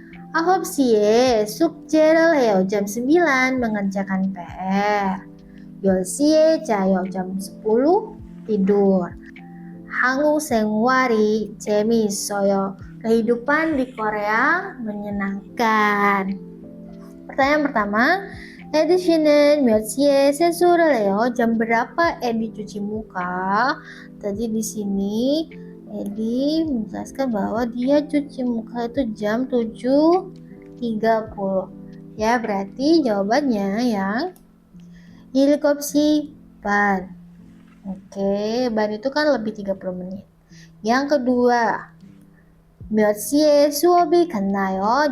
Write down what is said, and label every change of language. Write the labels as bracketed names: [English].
[Indonesian] 9시에 숙제를 해요. Jam 9 mengerjakan PR. 10시에 자요. Jam 10 tidur. [Korean] 한국 생활이 재미있어요. [Indonesian] Kehidupan di Korea menyenangkan. Pertanyaan pertama, Edi 씨는 몇 시에 세수를 해요? Jam berapa Edi cuci muka? Tadi di sini Edi menjelaskan bahwa dia cuci muka itu jam 7.30. Ya, berarti jawabannya yang ilk opsi ban. Oke, ban itu kan lebih 30 menit. [Korean] Yang kedua, 몇 시에 수업이 끝나요?